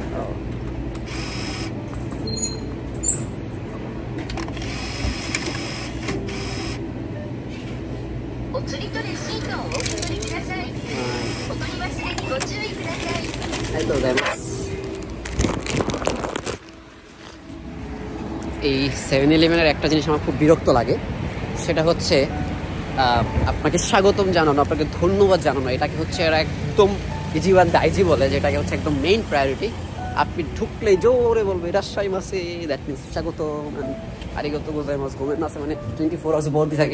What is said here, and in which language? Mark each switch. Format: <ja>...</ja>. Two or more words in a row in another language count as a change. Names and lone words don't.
<ja>お釣りとレシートをお受け取りください。お取り忘れにご注意ください。ありがとうございます。</ja> <bn>এই 7-Eleven-এর একটা জিনিস আমার খুব বিরক্ত লাগে, সেটা হচ্ছে আপনাকে স্বাগতম জানানো, আপনাকে ধন্যবাদ জানানো। এটাকে হচ্ছে এরা একদম</bn> <ja>一番 大事</ja> <bn>বলে, যেটাকে হচ্ছে একদম মেইন প্রায়োরিটি। আপনি ঢুকলেই জোরে বলবে</bn> <ja>いらっしゃいませ,</ja> <en>that means</en> <bn>স্বাগতম,</bn> <ja>ありがとう ございます, ごめんなさい,</ja> <bn>মানে 24 আওয়ার্স বলতে থাকে।</bn>